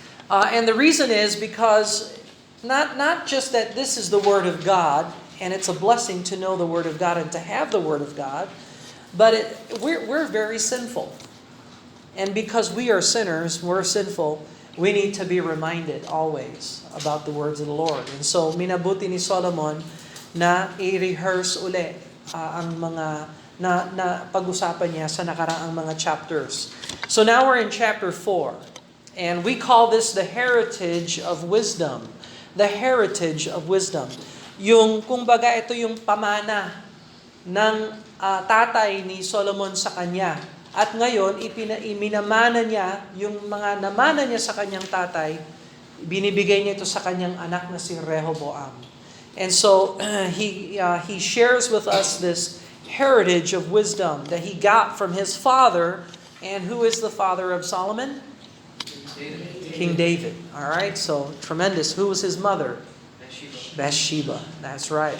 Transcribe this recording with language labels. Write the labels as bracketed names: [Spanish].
[English] And the reason is because not just that this is the Word of God, and it's a blessing to know the Word of God and to have the Word of God. But we're very sinful. And because we are sinners, we're sinful, we need to be reminded always about the words of the Lord. And so, [Filipino] minabuti ni Solomon na i-rehearse uli ang mga na pag-usapan niya sa nakaraang mga chapters. [English] So now we're in chapter 4. And we call this the heritage of wisdom. The heritage of wisdom. [Filipino] Kumbaga ito yung pamana ng tatay ni Solomon sa kanya. At ngayon, iminamana niya yung mga namana niya sa kanyang tatay, binibigay niya ito sa kanyang anak na si Rehoboam. [English] And so, he shares with us this heritage of wisdom that he got from his father. And who is the father of Solomon? King David. All right, so tremendous. Who was his mother? Bathsheba. That's right.